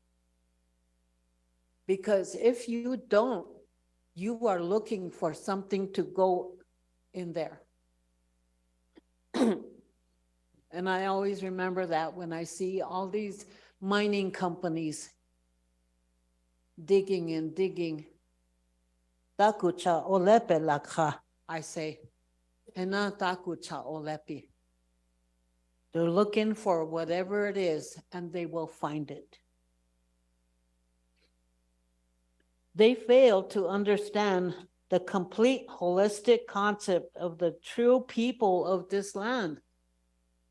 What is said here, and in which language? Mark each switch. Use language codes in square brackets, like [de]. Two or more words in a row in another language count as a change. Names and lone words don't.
[en] Because if you don't, you are looking for something to go in there. And I always remember that when I see all these mining companies digging and digging. Takucha olepe lakha, I say. Ena takucha olepi. They're looking for whatever it is, and they will find it. They fail to understand the complete holistic concept of the true people of this land.